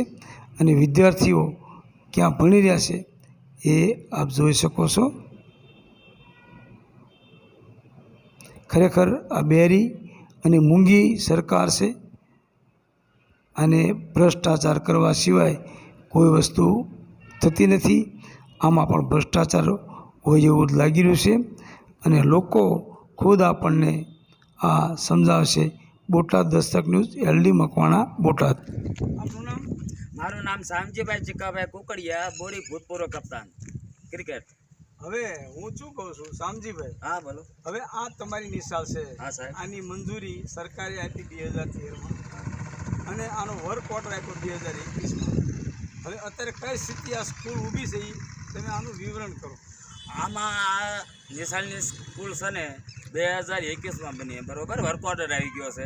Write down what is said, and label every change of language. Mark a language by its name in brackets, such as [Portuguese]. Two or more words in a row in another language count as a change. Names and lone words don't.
[Gujarati] અને વિદ્યાર્થીઓ ક્યા ભણી રહ્યા છે એ આપ જોઈ શકો છો। ખરેખર આ બેરી અને મૂંગી સરકાર સે અને ભ્રષ્ટાચાર કરવા સિવાય કોઈ વસ્તુ થતી નથી। આમાં પણ ભ્રષ્ટાચાર હોય એવું લાગી રહ્યું છે અને લોકો ખુદ આપણને આ સમજાવશે। બોટાદ દસ્તક ન્યૂઝ એલડી મકવાણા બોટાદ। આપનું નામ? મારું નામ શામજીભાઈ ચિકાભાઈ કુકડિયા, બોડી ભૂતપૂર્વ કપ્તાન ક્રિકેટ। હવે હું શું કહું છું શામજીભાઈ, હા બોલો. હવે આ તમારી નિશાળ છે, હા સાહેબ. આની મંજૂરી સરકારે આપી 2013માં અને આનો [English] work order [Gujarati] આપ્યો 2021માં. હવે અત્યારે કઈ સ્થિતિ આ સ્કૂલ ઊભી છે એ તમે આનું વિવરણ કરો. આમાં આ નિશાળની સ્કૂલ છે ને 2021માં બની, બરોબર, [English] work order [Gujarati] આવી ગયો છે.